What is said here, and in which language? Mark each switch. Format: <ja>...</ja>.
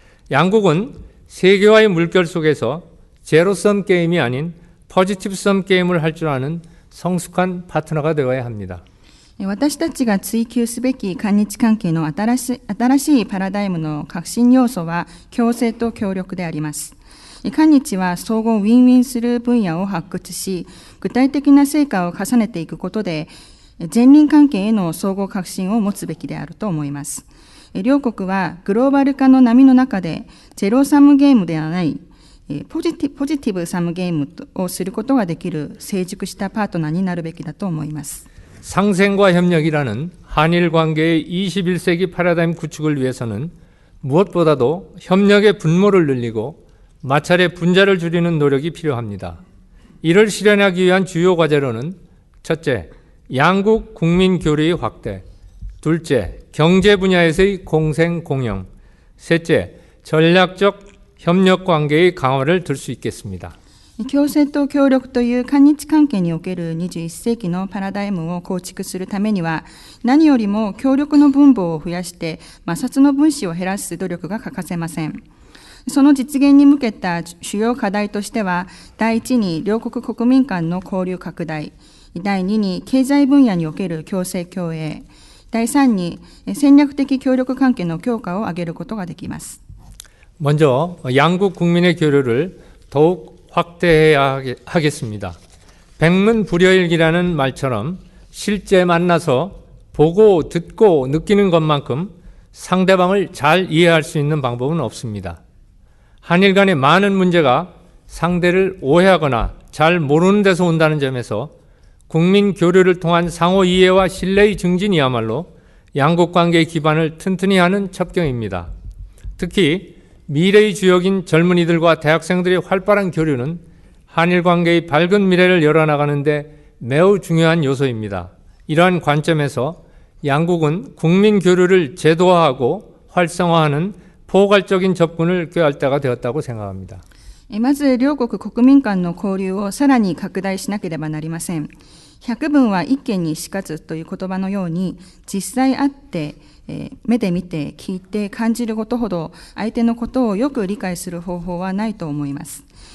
<ko>양국은 세계화의 물결 속에서 제로섬 게임이 아닌 포지티브섬 게임을 할 줄 아는 성숙한 파트너가 되어야 합니다.</ko> <ja>私たちが追求すべき韓日関係の新しいパラダイムの核心要素は共生と協力であります。韓日は相互ウィンウィンする分野を発掘し、具体的な成果を重ねていくことで、前輪関係への相互革新を持つべきであると思います。両国はグローバル化の波の中で、ゼロサムゲームではない、ポジティブサムゲームをすることができる成熟したパートナーになるべきだと思います。</ja> <ko>상생과 협력이라는 한일 관계의 21세기 패러다임 구축을 위해서는 무엇보다도 협력의 분모를 늘리고 마찰의 분자를 줄이는 노력이 필요합니다. 이를 실현하기 위한 주요 과제로는 첫째, 양국 국민 교류의 확대, 둘째, 경제 분야에서의 공생 공영, 셋째, 전략적 협력 관계의 강화를 들 수 있겠습니다.</ko> <ja>共生と協力という韓日関係における21世紀のパラダイムを構築するためには、何よりも協力の分母を増やして摩擦の分子を減らす努力が欠かせません。その実現に向けた主要課題としては、第一に両国国民間の交流拡大、第二に経済分野における共生共栄、第三に戦略的協力関係の強化を挙げることができます。</ja> <ko>먼저 양국 국민의 교류를 더욱 확대해야 하겠습니다. 백문불여일기라는 말처럼 실제 만나서 보고 듣고 느끼는 것만큼 상대방을 잘 이해할 수 있는 방법은 없습니다. 한일 간의 많은 문제가 상대를 오해하거나 잘 모르는 데서 온다는 점에서 국민 교류를 통한 상호 이해와 신뢰의 증진이야말로 양국 관계의 기반을 튼튼히 하는 첩경입니다. 특히 미래의 주역인 젊은이들과 대학생들의 활발한 교류는 한일 관계의 밝은 미래를 열어나가는데 매우 중요한 요소입니다. 이러한 관점에서 양국은 국민 교류를 제도화하고 활성화하는 포괄적인 접근을 꾀할 때가 되었다고 생각합니다.</ko> <ja>まず両国国民間の交流をさらに拡大しなければなりません。百聞は一見にしかずという言葉のように、実際会って目で見て聞いて感じることほど相手のことをよく理解する方法はないと思います。</ja>